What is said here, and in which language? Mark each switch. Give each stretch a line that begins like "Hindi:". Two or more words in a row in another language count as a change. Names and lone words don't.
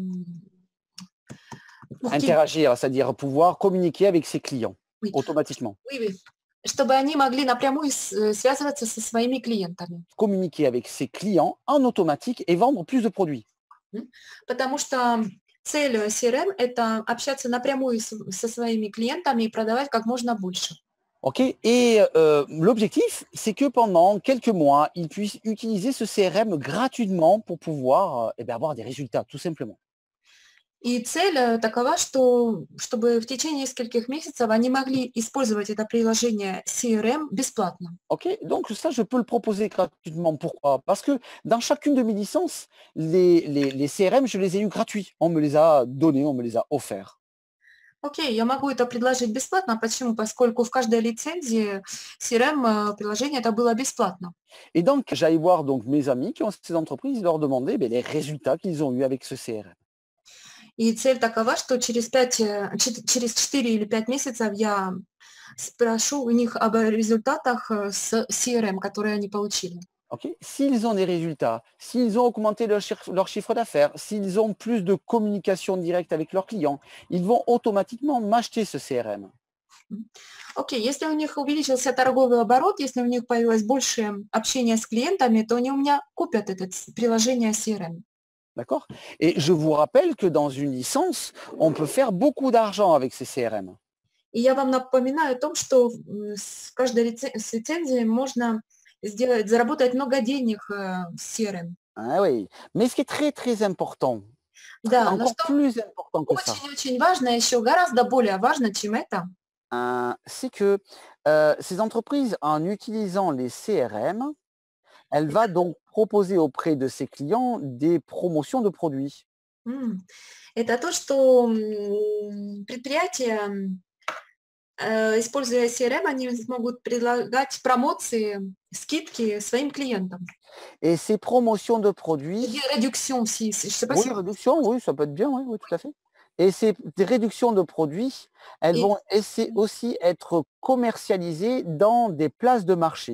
French: Interagir, c'est-à-dire pouvoir communiquer avec ses clients Oui. automatiquement. Oui,
Russian: чтобы они могли напрямую связываться со своими клиентами.
French: Communiquer avec ses clients en automatique et vendre plus de produits.
Russian: Потому что цель CRM – это общаться напрямую со своими клиентами и продавать как можно больше.
French: Okay? Et l'objectif, c'est que pendant quelques mois, ils puissent utiliser ce CRM gratuitement pour pouvoir avoir des résultats, tout simplement.
Russian: И цель такова, чтобы в течение нескольких месяцев они могли использовать это приложение CRM бесплатно.
French: Okay? Donc ça, je peux le proposer gratuitement. Pourquoi? Parce que dans chacune de mes licences, les CRM, je les ai eus gratuits. On me les a donnés, on me les a offerts.
Russian: Окей, я могу это предложить бесплатно. Почему? Поскольку в каждой лицензии CRM-приложение это было бесплатно.
French: Et donc, j'allais voir donc, mes amis qui ont ces entreprises, leur demander les résultats qu'ils ont eus avec ce CRM.
Russian: И цель такова, что через 4 или 5 месяцев я спрошу у них об результатах с CRM, которые они получили.
French: Okay? S'ils ont des résultats, s'ils ont augmenté leur chiffre d'affaires, s'ils ont plus de communication directe avec leurs clients, ils vont automatiquement m'acheter ce CRM.
Russian: Окей, если у них увеличился торговый оборот, если у них появилось больше общения с клиентами, то они у меня купят это приложение CRM.
French: D'accord? Et je vous rappelle que dans une licence, on peut faire beaucoup d'argent avec ces CRM.
Russian: И я вам напоминаю о том, что с каждой лицензией можно заработать много денег с CRM.
French: Ah oui, mais ce qui est très très important,
Russian: Да, но
French: encore
Russian: что
French: plus important que ça,
Russian: очень-очень важно, еще гораздо более важно, чем это,
French: c'est que ces entreprises, en utilisant les CRM, elle va donc proposer auprès de ses clients des promotions de produits.
Russian: это то, что предприятия, используя CRM, они смогут предлагать промоции, скидки своим клиентам.
French: Et ces promotions de produits... Des réductions aussi. Je sais pas oui, si... réduction, oui, ça peut être bien, oui, oui, tout à fait. Et ces réductions de produits, elles vont aussi être commercialisées dans des places de marché.